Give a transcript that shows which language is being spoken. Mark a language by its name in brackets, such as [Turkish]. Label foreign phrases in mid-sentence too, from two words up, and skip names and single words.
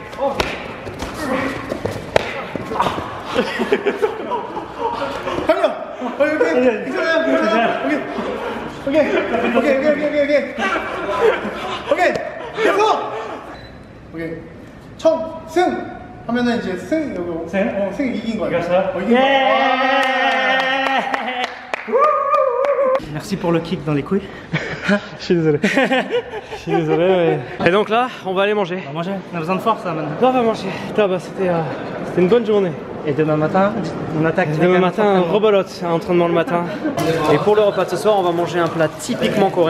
[Korean] 한명 오케이 괜찮아요 오케이 계속 오케이 청승 하면은 이제 승 여기 승 이긴 거야. 이겼어요? 이긴 거야. [French] Merci pour le kick dans les couilles. Je suis désolé. Et donc là, on va aller manger. On va manger. On a besoin de force là maintenant. Non, on va manger. Putain, bah, c'était une bonne journée. Et demain matin, on attaque. Demain matin, rebolote, un entraînement le matin. Et pour le repas de ce soir, on va manger un plat typiquement coréen.